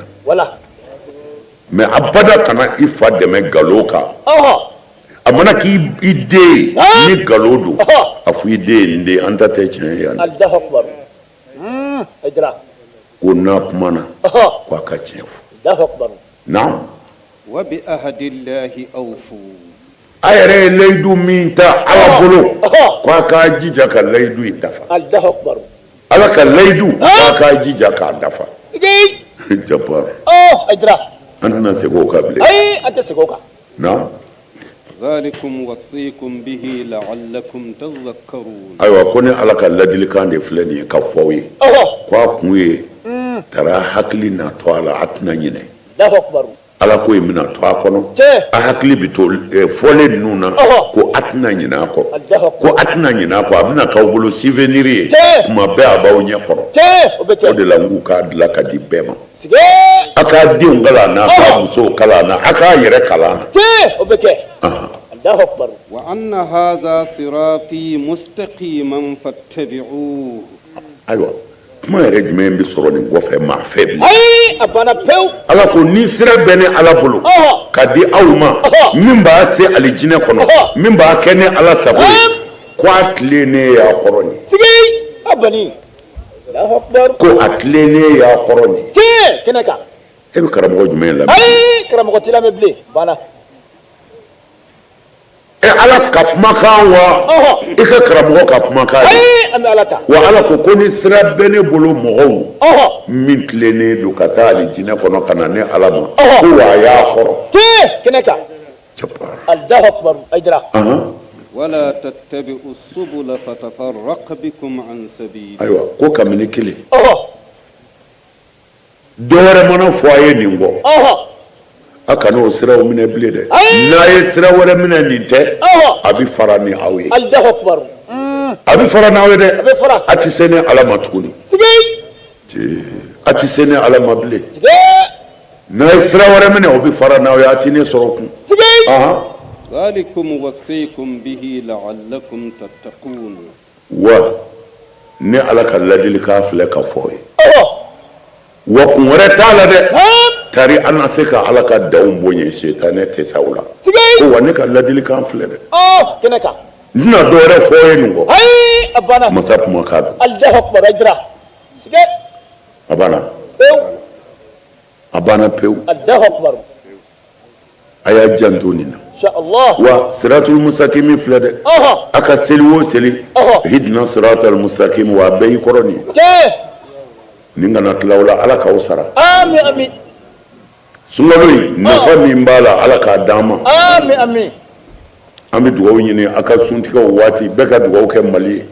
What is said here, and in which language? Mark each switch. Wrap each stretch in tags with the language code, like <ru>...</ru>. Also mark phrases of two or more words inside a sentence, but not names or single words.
<bm>wala mais abada kana i fa dɛmɛ nkalon kan a mana k'i den ye ni nkalon don a fɔ i den ye nin den an da tɛ tiɲɛ ye yan</bm> <ar>الله أكبر أجرا</ar> <bm>ko n'a kumana ko a ka tiɲɛ fɔ</bm> <ar>الله أكبر</ar> <bm>naam</bm> <ar>وبعهد الله أوفوا</ar> <bm>a yɛrɛ ye layidu min ta ala bolo ko a k'a jija ka layidu in dafa</bm> <ar>الله أكبر</ar> <bm>ala ka layidu ko a k'a jija k'a dafa siga jabar ajra an tɛna segin o kan bilen an tɛ segin o kan naam</bm> <ar>ذلكم وصيكم به لعلكم تذكرون</ar> <bm>ayiwa ko ni ala ka ladilikan de filɛ nin ye ka fɔ aw ye ko a kun ye taara hakili na to a la a tɛna ɲinɛ</bm> <ar>الله أكبر</ar> <bm>ala ko in bɛna to a kɔnɔ a hakili bɛ to fɔlen ninnu na ko a tɛna ɲinɛ a kɔ ko a tɛna ɲinɛ a kɔ a bɛna k'aw bolo souvenir ye tuma bɛɛ a b'aw ɲɛ kɔrɔ o de la n k'u k'a dilan ka di bɛɛ ma a k'a denw kalan na a k'a musow kalan na a k'a yɛrɛ kalan na o bɛ kɛ</bm> <ar>الله أكبر وأن هذا صراطي مستقيما فاتبعوه</ar> <bm>ayiwa kuma yɛrɛ jumɛn bɛ sɔrɔ nin kɔfɛ maa fɛ bilen a banna pewu ala ko ni sira bɛ ne ala bolo ka di aw ma min b'a se alijinɛ kɔnɔ min b'a kɛ ne ala sago ye ko a tilennen y'a kɔrɔ nin siga abani</bm> <ar>الله أكبر</ar> <bm>ko a tilennen y'a kɔrɔ nin tiɲɛ kɛnɛ kan e bɛ karamɔgɔ jumɛn lamɛn karamɔgɔ t'i lamɛn bilen banna ala ka kumakan wa i ka karamɔgɔ ka kumakan ye an bɛ ala ta wa ala ko ni sira bɛ ne bolo mɔgɔw min tilennen don ka taa alijinɛ kɔnɔ ka na ne ala ma ko wa a y'a kɔrɔ tiɲɛ kɛnɛ kan</bm> <ar>الله أكبر أجرا ولا تتبعوا السبل فتفرق بكم عن سبيله</ar> <bm>ayiwa ko kabini kelen dɔwɛrɛ mana fɔ a ye nin kɔ a kana o siraw minɛ bilen dɛ n'a ye sira wɛrɛ minɛ nin tɛ a bɛ fara ni aw ye</bm> <ar>الله أكبر</ar> <bm>a bɛ fara n'aw ye dɛ a bɛ fara a tɛ se ni ala ma tuguni a tɛ se ni ala ma bilen n'a ye sira wɛrɛ minɛ o bɛ fara n'aw ye a tɛ ne sɔrɔ kun</bm> <ar>ذلكم وصيكم به لعلكم تتقون</ar> <bm>wa ne ala ka ladilikan filɛ ka fɔ ye wa kun wɛrɛ t'a la dɛ tari an na se ka ala ka daw bonya setanɛ tɛ sa o la ko wa ne ka ladilikan filɛ dɛ kɛnɛ kan n tɛna dɔwɛrɛ fɔ ye nin kɔ a banna masa kumakan don</bm> <ar>الله أكبر أجرا siga</ar> <bm>a banna pewu a banna pewu</bm> <ar>الله أكبر</ar> <bm>a y'a janto nin na</bm> <ar>إن شاء الله</ar> <bm>wa</bm> <ar>الصراط المستقيم</ar> <bm>filɛ dɛ a ka seli o seli</bm> <ar>اهدنا الصراط المستقيم</ar> <bm>wa a bɛɛ y'i kɔrɔ nin ye tiɲɛ nin kana tila o la ala k'aw sara</bm> <ar>آمين آمين</ar> <bm>sunkalo in nafa min b'a la ala k'a d'an ma ami ami an bɛ dugawu ɲini a ka suntigɛw waati bɛɛ ka dugawu kɛ mali ye</bm>